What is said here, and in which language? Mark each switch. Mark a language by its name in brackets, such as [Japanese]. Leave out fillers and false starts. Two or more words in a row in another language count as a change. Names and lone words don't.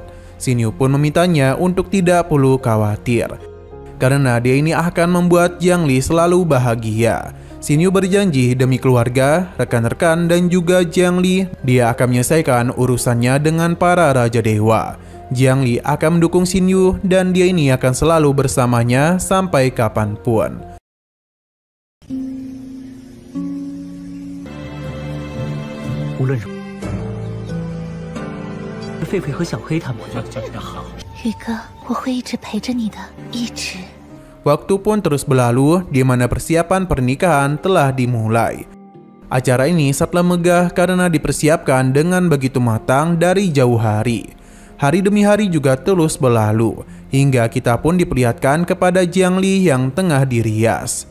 [Indonesian] Xin Yu pun memintanya untuk tidak perlu khawatir, karena dia ini akan membuat Jiang Li selalu bahagia. Xin Yu berjanji demi keluarga, rekan-rekan dan juga Jiang Li, dia akan menyelesaikan urusannya dengan para Raja Dewa. Jiang Li akan mendukung Xin Yu dan dia ini akan selalu bersamanya sampai kapanpun. [Chinese] 宇哥，我会一直陪着你的，一直。 [Indonesian] Waktu pun terus berlalu di mana persiapan pernikahan telah dimulai. Acara ini sangatlah megah karena dipersiapkan dengan begitu matang dari jauh hari. Hari demi hari juga terus berlalu, hingga kita pun diperlihatkan kepada Jiang Li yang tengah dirias.